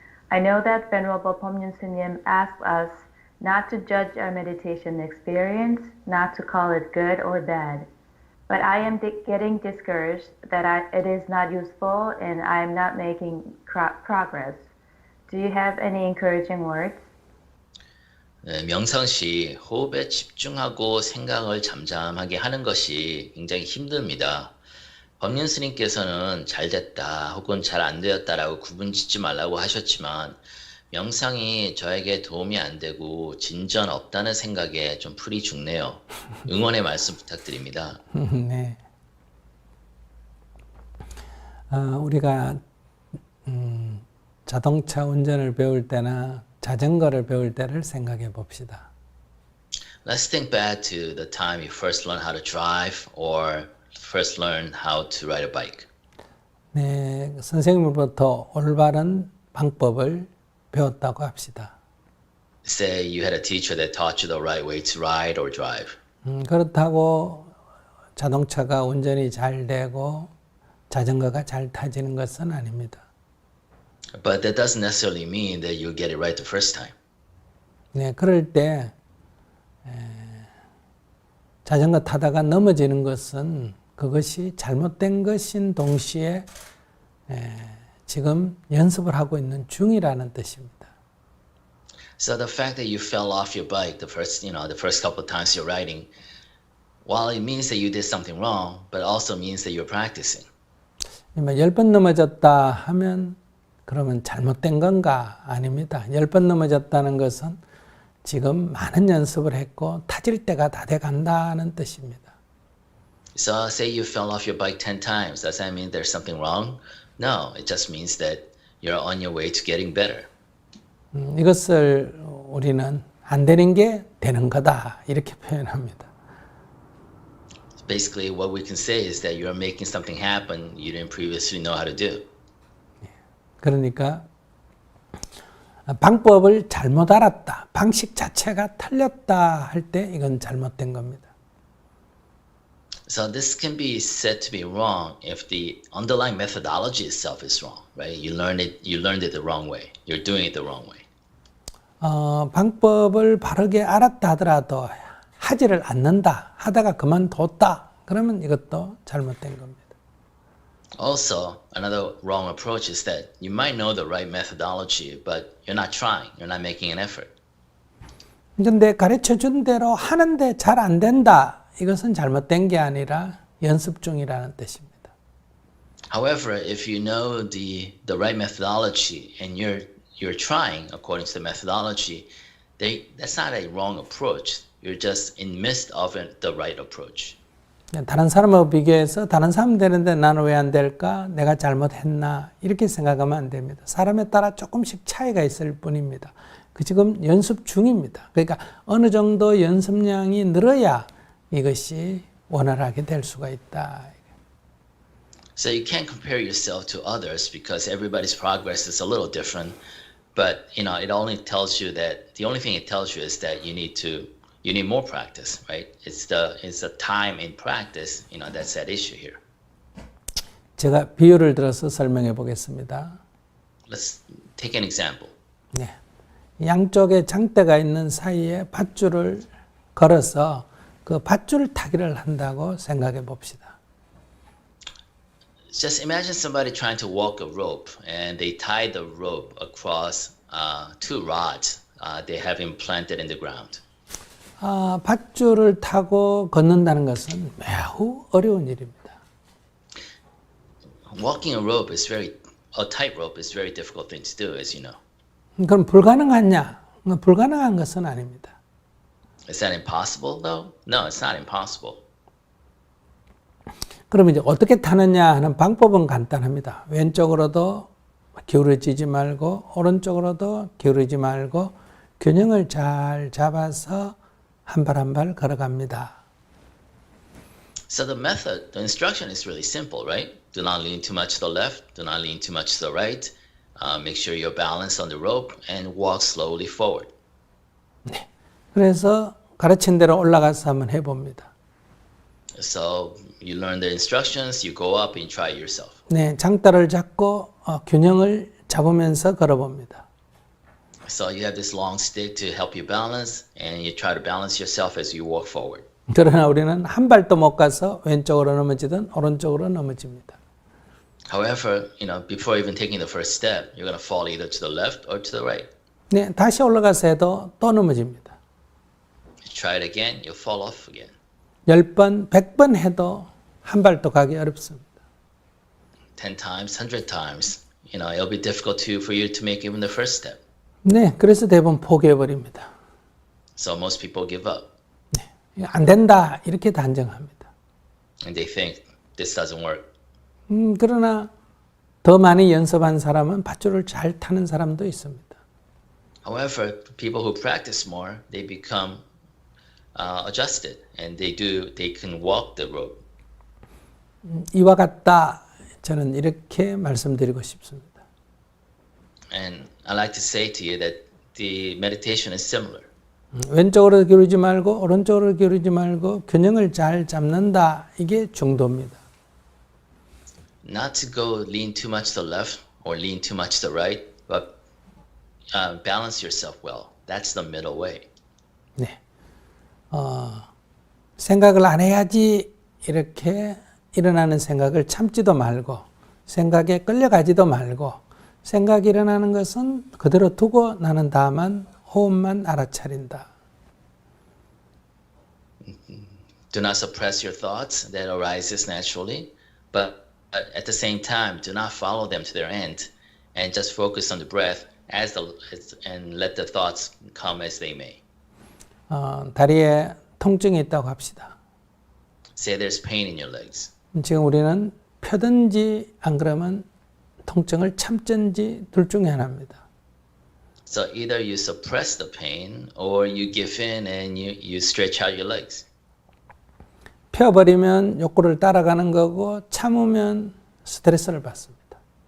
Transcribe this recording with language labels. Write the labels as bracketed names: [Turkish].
[English] I know that Venerable Pomyun Sunim asks us not to judge our meditation experience, not to call it good or bad. But I am getting discouraged that it is not useful and I am not making progress. Do you have any encouraging words? [Korean] 네, 명상 시 호흡에 집중하고 생각을 잠잠하게 하는 것이 굉장히 힘듭니다. 법륜 스님께서는 잘 됐다 혹은 잘 안 되었다라고 구분짓지 말라고 하셨지만 명상이 저에게 도움이 안 되고 진전 없다는 생각에 좀 풀이 죽네요. 응원의 말씀 부탁드립니다. 네. 우리가 자동차 운전을 배울 때나 자전거를 배울 때를 생각해 봅시다. [English] Let's think back to the time you first learned how to drive or first learned how to ride a bike. [Korean] 네, 선생님으로부터 올바른 방법을 배웠다고 합시다. [English] Say you had a teacher that taught you the right way to ride or drive. [Korean] 그렇다고 자동차가 운전이 잘 되고 자전거가 잘 타지는 것은 아닙니다. [English] But that doesn't necessarily mean that you'll get it right the first time. [Korean] 네, 그럴 때 자전거 타다가 넘어지는 것은 그것이 잘못된 것인 동시에 지금 연습을 하고 있는 중이라는 뜻입니다. [English] So the fact that you fell off your bike the first couple of times you're riding, while it means that you did something wrong, but also means that you're practicing. [Korean] 10번 넘어졌다 하면 그러면 잘못된 건가? 아닙니다. 10번 넘어졌다는 것은 지금 많은 연습을 했고 타질 때가 다 돼 간다는 뜻입니다. [English] So say you fell off your bike 10 times. Does that mean there's something wrong? No, it just means that you're on your way to getting better. [Korean] 이것을 우리는 안 되는 게 되는 거다 이렇게 표현합니다. [English] Basically, what we can say is that you're making something happen you didn't previously know how to do. [Korean] 그러니까 방법을 잘못 알았다, 방식 자체가 틀렸다 할 때 이건 잘못된 겁니다. [English] So this can be said to be wrong if the underlying methodology itself is wrong, right? You learned it the wrong way. You're doing it the wrong way. [Korean] 방법을 바르게 알았다 하더라도 하지를 않는다, 하다가 그만뒀다, 그러면 이것도 잘못된 겁니다. [English] Also, another wrong approach is that you might know the right methodology, but you're not trying. You're not making an effort. [Korean] 근데 가르쳐 준 대로 하는데 잘 안 된다, 이것은 잘못된 게 아니라 연습 중이라는 뜻입니다. [English] However, if you know the right methodology and you're trying according to the methodology, that's not a wrong approach. You're just in midst of the right approach. [Korean] 다른 사람하고 비교해서 다른 사람 되는데 나는 왜 안 될까? 내가 잘못했나? 이렇게 생각하면 안 됩니다. 사람에 따라 조금씩 차이가 있을 뿐입니다. 그 지금 연습 중입니다. 그러니까 어느 정도 연습량이 늘어야 이것이 원활하게 될 수가 있다. [English] So you can't compare yourself to others because everybody's progress is a little different. But it only tells you that the only thing it tells you is that you need more practice, right? It's the time in practice, that's at issue here. [Korean] 제가 비유를 들어서 설명해 보겠습니다. [English] Let's take an example. [Korean] 네. 양쪽에 장대가 있는 사이에 밧줄을 걸어서 그 밧줄 타기를 한다고 생각해 봅시다. [English] Just imagine somebody trying to walk a rope and they tie the rope across two rods they have implanted in the ground. [Korean] 밧줄을 타고 걷는다는 것은 매우 어려운 일입니다. [English] Walking a tightrope is very difficult thing to do, as you know. [Korean] 그럼 불가능하냐? 불가능한 것은 아닙니다. [English] Is that impossible though? No, it's not impossible. [Korean] 그럼 이제 어떻게 타느냐 하는 방법은 간단합니다. 왼쪽으로도 기울어지지 말고 오른쪽으로도 기울어지지 말고 균형을 잘 잡아서 한 발 한 발 걸어갑니다. [English] So the instruction is really simple, right? Do not lean too much to the left, do not lean too much to the right. Make sure you're balanced on the rope and walk slowly forward. [Korean] 네. 그래서 가르친 대로 올라가서 한번 해봅니다. [English] So you learn the instructions, you go up and try it yourself. [Korean] 네, 장대를 잡고 균형을 잡으면서 걸어봅니다. [English] So you have this long stick to help you balance, and you try to balance yourself as you walk forward. [Korean] 그러나 우리는 한 발도 못 가서 왼쪽으로 넘어지든 오른쪽으로 넘어집니다. [English] However, before even taking the first step, you're going to fall either to the left or to the right. [Korean] 네, 다시 올라가서 해도 또 넘어집니다. [English] You try it again, you'll fall off again. [Korean] 10번, 100번 해도 한 발도 가기 어렵습니다. [English] 10 times, 100 times, it'll be difficult for you to make even the first step. [Korean] 네, 그래서 대부분 포기해버립니다. [English] So most people give up, [Korean] 안 된다 이렇게 단정합니다. [English] and they think this doesn't work. [Korean] 그러나 더 많이 연습한 사람은 밧줄을 잘 타는 사람도 있습니다. [English] However, people who practice more, they become adjusted, and they can walk the rope. [Korean] 이와 같다 저는 이렇게 말씀드리고 싶습니다. [English] And I like to say to you that the meditation is similar. [Korean] 왼쪽으로 기울이지 말고 오른쪽으로 기울이지 말고 균형을 잘 잡는다. 이게 중도입니다. [English] Not to go lean too much to the left or lean too much to the right, but balance yourself well. That's the middle way. [Korean] 네. 생각을 안 해야지 이렇게 일어나는 생각을 참지도 말고 생각에 끌려가지도 말고 생각이 일어나는 것은 그대로 두고 나는 다만 호흡만 알아차린다. [English] Do not suppress your thoughts that arises naturally, but at the same time, do not follow them to their end, and just focus on the breath and let the thoughts come as they may. [Korean] 다리에 통증이 있다고 합시다. [English] Say there's pain in your legs. [Korean] 지금 우리는 펴든지 안 그러면 통증을 참든지 둘 중에 하나입니다. [English] So either you suppress the pain or you give in and you stretch out your legs. [Korean] 펴버리면 욕구를 따라가는 거고 참으면 스트레스를 받습니다.